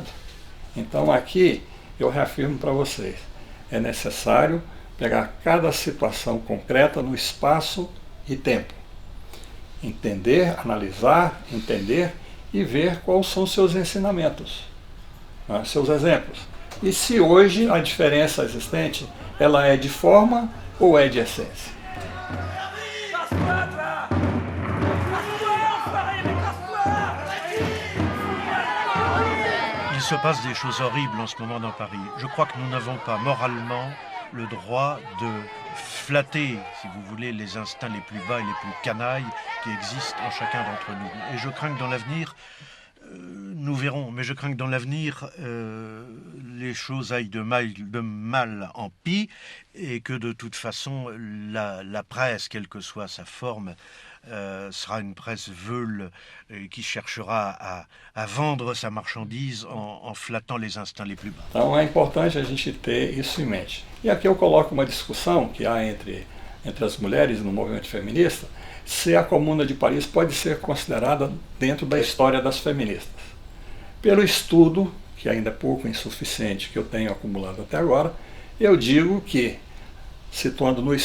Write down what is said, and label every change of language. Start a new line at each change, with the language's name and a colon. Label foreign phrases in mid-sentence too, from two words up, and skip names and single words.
Portuguese: Então aqui eu reafirmo para vocês, é necessário pegar cada situação concreta no espaço e tempo. Entender, analisar, entender e ver quais são os seus ensinamentos, né, seus exemplos. E se hoje a diferença existente, ela é de forma ou é de essência.
French: Il se passe des choses horribles en ce moment dans Paris. Je crois que nous n'avons pas moralement le droit de flatter, si vous voulez, les instincts les plus bas et les plus canailles qui existent en chacun d'entre nous. Et je crains que dans l'avenir, nous verrons, mais je crains que dans l'avenir, les choses aillent de mal en pis et que de toute façon, la presse, quelle que soit sa forme, sera une presse veule qui cherchera à vendre sa marchandise en flattant les instincts les plus bas.
Portuguese: Então é importante a gente ter isso em mente. E aqui eu coloco uma discussão que há entre as mulheres no movimento feminista, se a Comuna de Paris pode ser considerada dentro da história das feministas. Pelo estudo, que ainda é pouco insuficiente, que eu tenho acumulado até agora, eu digo que situando no